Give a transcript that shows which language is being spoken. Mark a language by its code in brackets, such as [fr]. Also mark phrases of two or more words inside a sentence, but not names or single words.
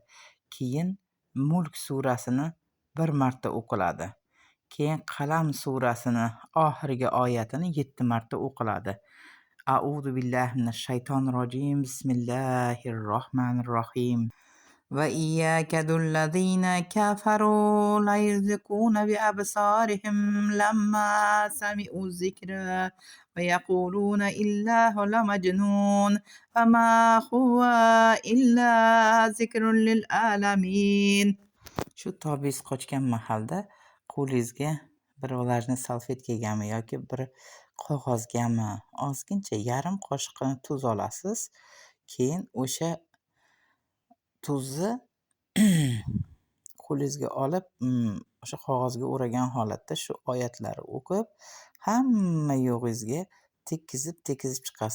[uz] Keyin Mulk surasini 1 marta o'qiladi. Keyin Qalam surasini oxirgi oyatini 7 marta o'qiladi. [ar] أعوذ بالله من الشيطان الرجيم. بسم الله الرحمن الرحيم. وإن يكاد الذين كفروا ليزلقونك بأبصارهم لما سمعوا الذكر ويقولون إنه لمجنون وما هو إلا ذكر للعالمين. [uz] Shu tobis qochgan mahalda qo'lingizga bir vlajniy salfetkagami yoki bir qog'ozgami ozgincha yarim qoshiqni tuz olasiz. Keyin o'sha tuzni qo'lingizga olib, o'sha qog'ozga o'ragan holatda shu oyatlarni o'qib, hamma yo'g'ingizga tekkizib chiqasiz.